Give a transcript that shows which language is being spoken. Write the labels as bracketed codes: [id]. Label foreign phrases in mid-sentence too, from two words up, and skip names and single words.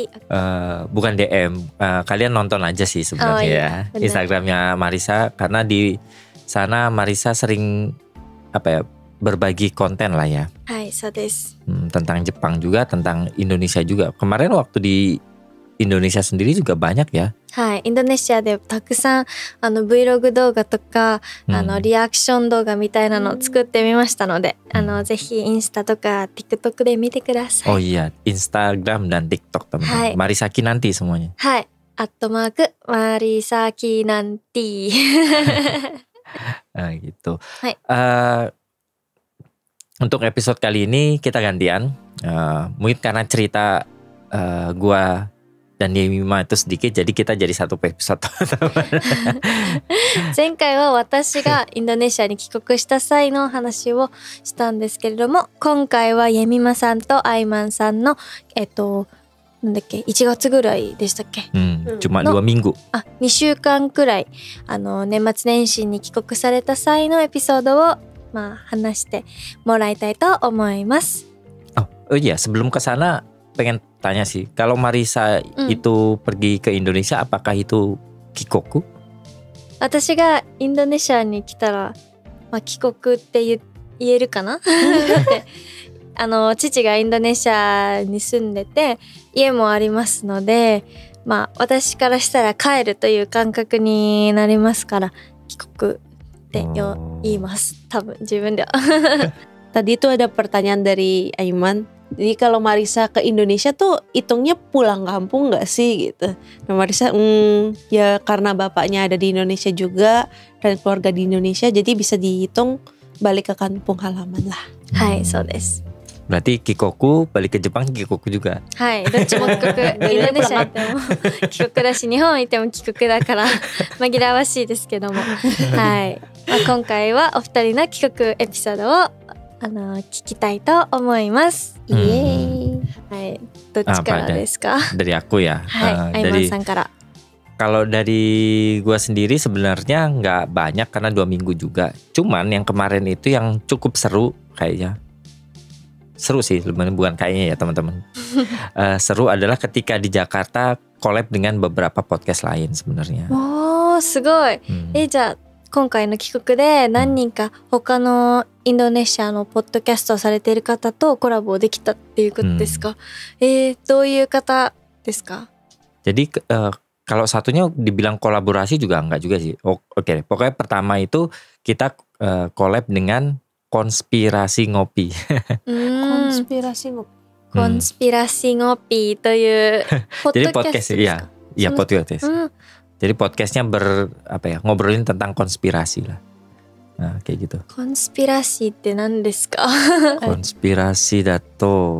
[id] Bukan DM, kalian nonton aja sih sebenarnya ya benar. Instagramnya Marisa, karena di sana Marisa sering berbagi konten lah ya. [ja] はい、そうです. [id] Tentang Jepang juga, tentang Indonesia juga. Kemarin waktu di Indonesia sendiri juga banyak ya. [ja] はい、インドネシアでたくさんVlog 動画とか、リアクション動画みたいなのを作ってみましたので、ぜひインスタとか TikTok で見てください。 [id] Oh iya, Instagram dan TikTok teman-teman. Hai. Marisa Kinanti semuanya. [ja] はい、@Marisa_Kinanti。 [id] Gitu. Hai. Untuk episode kali ini kita gantian. Mungkin karena cerita gua dan Yemima itu sedikit, jadi kita jadi satu episode. [ja] 前回は私がインドネシアに帰国した際の話をしたんですけれども、今回はイェミマさんとアイマンさんのなんだっけ、1月ぐらいでしたっけ、 [id] Cuma 2 minggu. [ja] 2 週間くらい年末年始に帰国された際のエピソードを話してもらいたいと思います。 [id] Oh iya, sebelum ke sana pengen tanya sih, kalau Marisa itu pergi ke Indonesia, apakah itu kikoku? [ja] 私がインドネシアに来たら、帰国って言えるかなだって父がインドネシアに住んでて家もありますので、私からしたら帰るという感覚になりますから、帰国って言います、多分自分では。 [id] Tadi tuh ada pertanyaan dari Aiman. Jadi kalau Marisa ke Indonesia tuh hitungnya pulang kampung gak sih gitu. Nah Marisa ya karena bapaknya ada di Indonesia juga dan keluarga di Indonesia, jadi bisa dihitung balik ke kampung halaman lah. [ja] はい、そうです。 [id] Berarti kikoku balik ke Jepang, kikoku juga. [ja] はい、どっちも帰国。インドネシア行っても帰国だし、日本行っても帰国だから紛らわしいですけども、はい、今回はお二人の帰国エピソードを聞きたいと思います。イエーイ。はい、どっちからですか？ [id] Dari aku ya. [ja] はい、アイマンさんから。 [id] Kalau dari gua sendiri sebenarnya nggak banyak karena 2 minggu juga. Cuman yang kemarin itu yang cukup seru kayaknya. Seru sih, bukan kayaknya ya teman-teman. Seru adalah ketika di Jakarta collab dengan beberapa podcast lain sebenarnya. [ja] おー、すごい。じゃあ今回の帰国で何人か他のインドネシアのポッドキャストをされている方とコラボできたっていうことですか？どういう方ですか？ [id] Jadi kalau satunya dibilang kolaborasi juga enggak juga sih. Oke, pokoknya pertama itu kita collab dengan Konspirasi Ngopi. [ja] コンスピラシーのコンスピラシーngopi というポッドキャストですか？ [id] Iya, podcast. Jadi podcastnya ngobrolin tentang konspirasi lah. Nah, kayak gitu. [ja] コンスピラシーって何ですか？ [id] Konspirasi dato.